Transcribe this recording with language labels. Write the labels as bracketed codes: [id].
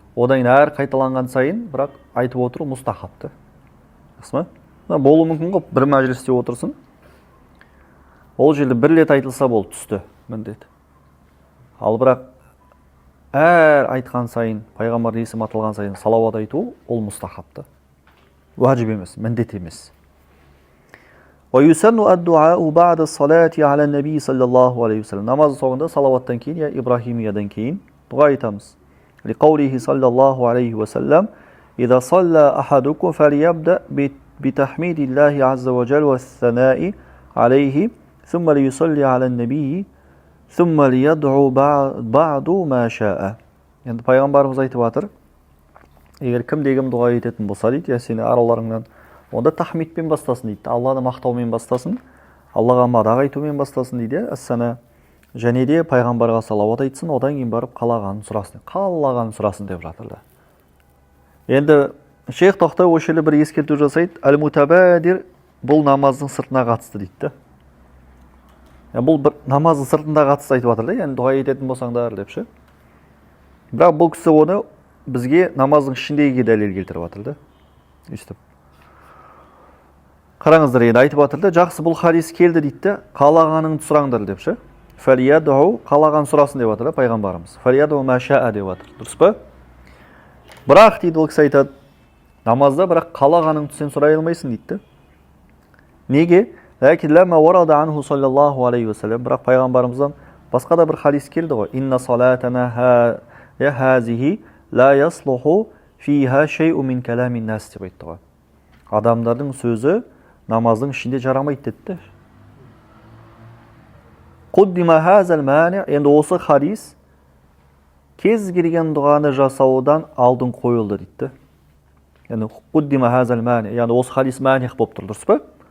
[kk] Одан әр қайталанған сайын, бірақ айтып отыру мұстахабты. Жақсы ма? Болуы мүмкін ғой, бір мәжілісте отырсын. Ол жерде бір рет айтылса болды, түсті міндет. Ал бірақ әр айтқан сайын, пайғамбар есім атылған сайын салауат айту, ол мұстахабты. Уәжіп емес, міндет емес. [ar] ويسن الدعاء بعد الصلاة على النبي صلى الله عليه وسلم. [kk] Намаз соңында салауаттан кейін, я Ибрахимиядан кейін дұға айтамыз. [ar] لقوله صلى الله عليه وسلم إذا صلى أحدكم فليبدأ بتحميد الله عز وجل والثناء عليه ثم ليصلي على النبي ثم ليدعو بعد ما شاء. [kk] Енді пайғамбарымыз айтып жатыр, егер кім-дегім дұға ететін болса дейді, я сені араларыңнан, онда тахмидпен бастасын дейді, Алланы мақтаумен бастасын, Аллаға мадақ айтумен бастасын дейді, әссана, және де пайғамбарға салауат айтсын, одан кейін барып қалағанын сұрасын деп жатыр. Енді шейх Тоқтай Өшелі бір ескерту жасайды, әл-мутабадир бұл намаздың сыртына қатысты дейді. Бұл бір намаздың сыртында қатысты айтып жатыр, яғни дұға ететін болсаңдар деп ше. Бірақ бұл кісі оны бізге намаздың ішіндегі дәлел келтіріп жатыр. Өстіп. Қараңыздар, енді айтып жатыр, жақсы бұл хадис келді дейді, қалағаныңды сұраңдар деп ше. Фәлиядау, қалаған сұрасын деп жатыр пайғамбарымыз. [ar] Фәлиядау мәшәә [kk] деп жатыр. Дұрыс па? Бірақ дейді ол кісі айтады, намазда бірақ қалағаныңды сен сұрай алмайсың дейді. Неге? [ar] Ләкин ләмә варада анху саллаллаху алейхи ва саллям, [kk] бірақ пайғамбарымыздан басқа да бір хадис келді ғой. [ar] Инна салатана хазихи ла яслуху фиха шей'у мин каламин нас [kk] деп айтты ғой. Адамдардың сөзі намаздың ішінде жарамайды деді. [ar] Қуддима хазал мани, [kk] енді осы хадис кез келген дұғаны жасаудан алдын қойылды дейді. Яғни [ar] қуддима хазал мани, [kk] яғни осы хадис маних болып тұр, дұрыс па?